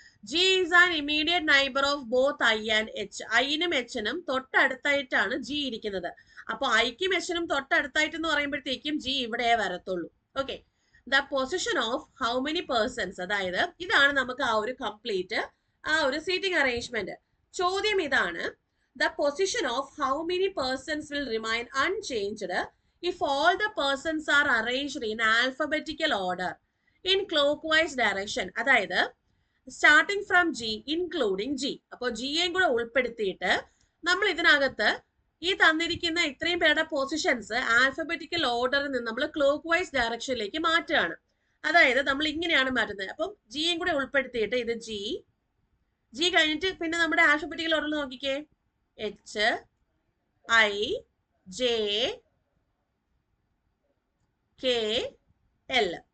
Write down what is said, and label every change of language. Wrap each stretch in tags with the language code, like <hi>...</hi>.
<en>G is an immediate neighbour of both I and H.</en> <ml>ഐനും എച്ചിനും തൊട്ടടുത്തായിട്ടാണ് G ഇരിക്കുന്നത്. അപ്പൊ ഐക്കും എച്ചിനും തൊട്ടടുത്തായിട്ട് എന്ന് പറയുമ്പോഴത്തേക്കും ജി ഇവിടെ വരത്തുള്ളൂ. Okay,</ml> <en>the position of how many persons,</en> <ml>അതായത് ഇതാണ് നമുക്ക് ആ ഒരു കംപ്ലീറ്റ് ആ ഒരു സീറ്റിംഗ് അറേഞ്ച്മെന്റ്. ചോദ്യം ഇതാണ്,</ml> <en>The position of how many persons will remain unchanged if all the persons are arranged in alphabetical order in clockwise direction. അതായത് starting from G including G.</en> <ml>അപ്പോൾ ജിയെയും കൂടെ ഉൾപ്പെടുത്തിയിട്ട് നമ്മൾ ഇതിനകത്ത് ഈ തന്നിരിക്കുന്ന ഇത്രയും പേരുടെ പൊസിഷൻസ് ആൽഫബറ്റിക്കൽ ഓർഡറിൽ നിന്ന് നമ്മൾ ക്ലോക്ക് വൈസ് ഡയറക്ഷനിലേക്ക് മാറ്റുകയാണ്. അതായത് നമ്മൾ ഇങ്ങനെയാണ് മാറ്റുന്നത്. അപ്പം ജിയെയും കൂടെ ഉൾപ്പെടുത്തിയിട്ട് ഇത് ജി കഴിഞ്ഞിട്ട് പിന്നെ നമ്മുടെ ആൽഫബറ്റിക്കൽ ഓർഡറിൽ നോക്കിക്കേ, H I J K L.</ml>